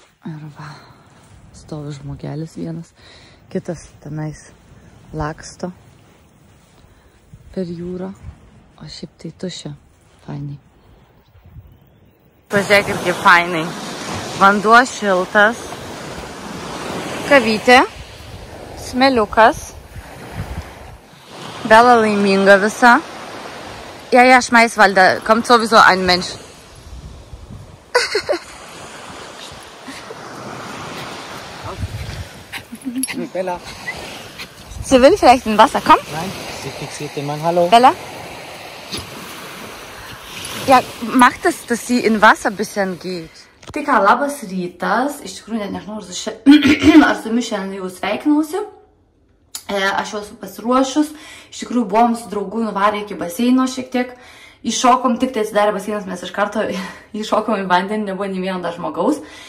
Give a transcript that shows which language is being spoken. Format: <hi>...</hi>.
<lt>Ir va, stovi žmogelis vienas, kitas tenais laksto per jūrą, o šiaip tai tuščia. Fainai. Pažiūrėkit, kaip fainai. Vanduo šiltas, kavytė, smėliukas. Bella laiminga visa.</lt> <de>Ja, Schmeißwalder, kommt sowieso ein Mensch. Bella. Sie will vielleicht in Wasser, komm. Nein, sie fixiert den Mann. Hallo. Bella? Ja, mach das, dass sie in Wasser ein bisschen geht.</de> <lt>Tai ką, labas rytas. Iš tikrųjų, net nežinau, ar su jumis šiandien jau sveikinausi. Aš jau esu pasiruošus. Iš tikrųjų, buvom su draugu nuvarę iki baseino šiek tiek. Iššokom, tik tai atsidarė baseinas, mes iš karto iššokom į vandenį, nebuvo nei vieno dar žmogaus.</lt>